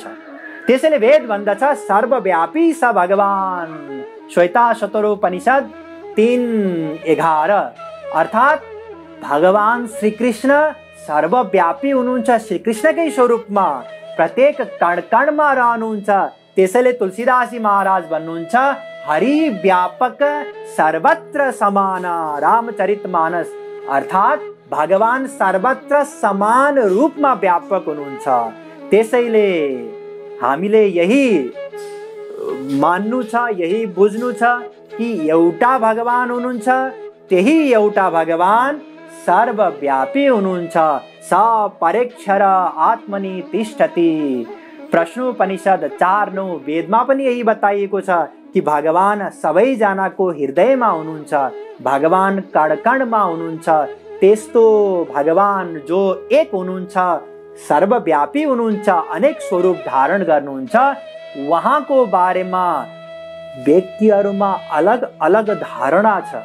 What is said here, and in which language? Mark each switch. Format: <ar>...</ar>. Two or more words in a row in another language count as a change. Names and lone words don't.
<ne>त्यसैले वेद भन्दछ</ne> <sa>सर्वव्यापी स भगवान।</sa> <ne>श्वेताश्वतरोपनिषद 3:11। अर्थात भगवान श्रीकृष्ण सर्वव्यापी हुनुहुन्छ, श्रीकृष्णकै स्वरूपमा प्रत्येक कणकणमा रहनुहुन्छ। त्यसैले तुलसीदासजी महाराज भन्नुहुन्छ</ne> <awa>हरि व्यापक सर्वत्र समान।</awa> <ne>रामचरितमानस। अर्थात भगवान सर्वत्र समान रूपमा व्यापक हुनुहुन्छ। त्यसैले हामीले यही मान्नु छ, यही बुझ्नु छ कि एउटा भगवान हुनुहुन्छ, त्यही एउटा भगवान सर्वव्यापी हुनुहुन्छ।</ne> <sa>सपरेक्षर आत्मनि तिष्ठति।</sa> <ne>प्रश्नोपनिषद 4:9 वेदमा पनि यही बताइएको छ कि भगवान सबैजनाको हृदयमा हुनुहुन्छ, भगवान कणकणमा हुनुहुन्छ। त्यस्तो भगवान जो एक हुनुहुन्छ, सर्वव्यापी हुनुहुन्छ, अनेक स्वरूप धारण गर्नुहुन्छ, उहाँको बारेमा व्यक्तिहरूमा अलग अलग धारणा छ।</ne>